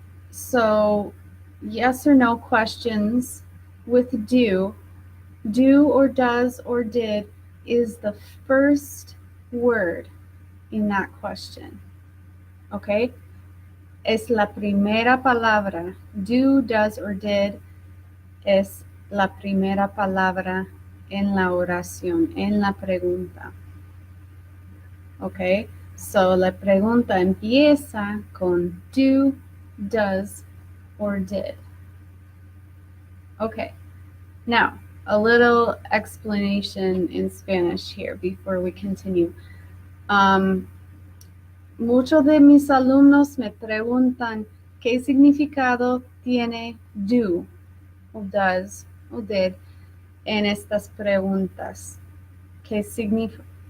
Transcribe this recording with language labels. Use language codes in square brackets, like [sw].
[en] So yes or no questions with do or does or did is the first word in that question. [es] Okay? Es la primera palabra. Do, does, or did es la primera palabra en la oración, en la pregunta. Okay? So la pregunta empieza con do, does, or did. Okay. [en] Now, a little explanation in Spanish here before we continue. [es] Muchos de mis alumnos me preguntan qué significado tiene do, o does, o did en estas preguntas. ¿Qué significa?